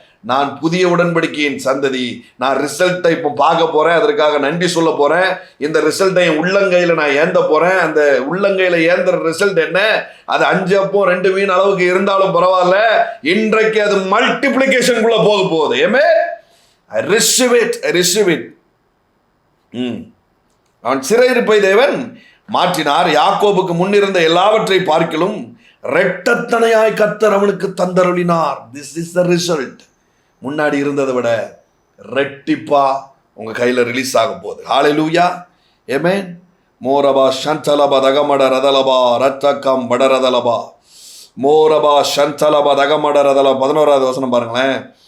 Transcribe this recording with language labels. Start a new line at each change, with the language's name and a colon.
Tamil: நான் புதிய உடன்படிக்கையின் சந்ததி. நான் ரிசல்ட்டை இப்போ பார்க்க போறேன், அதற்காக நன்றி சொல்ல போறேன். இந்த ரிசல்ட்டை என் உள்ளங்கையில நான் ஏந்த போறேன். அந்த உள்ளங்கையில ஏந்துற ரிசல்ட் என்ன? அது 5 அப்பம் 2 மீன் அளவுக்கு இருந்தாலும் பரவாயில்ல, இன்றைக்கு அது மல்டிப்ளிகேஷனுக்குள்ள போக போகுது.
English: ஏமே I receive it.
Tamil: அவன் சிறையிருப்பை தேவன் மாற்றினார். யாக்கோபுக்கு முன்னிருந்த எல்லாவற்றை பார்க்கிலும் இரட்டத்தனையாய் கர்த்தர் அவனுக்கு தந்தருளினார்.
English: This is the result.
Tamil: முன்னாடி இருந்ததை விட ரெட்டிப்பா உங்க கையில ரிலீஸ் ஆக போகுது. ஹல்லேலூயா, ஆமென். மோரபா ஷந்தலபா தகமட ரதலபா ரத்தகம் படரதலபா மோரபா ஷந்தலபா தகமட ரதல 11வது வசனம் பாருங்களேன்.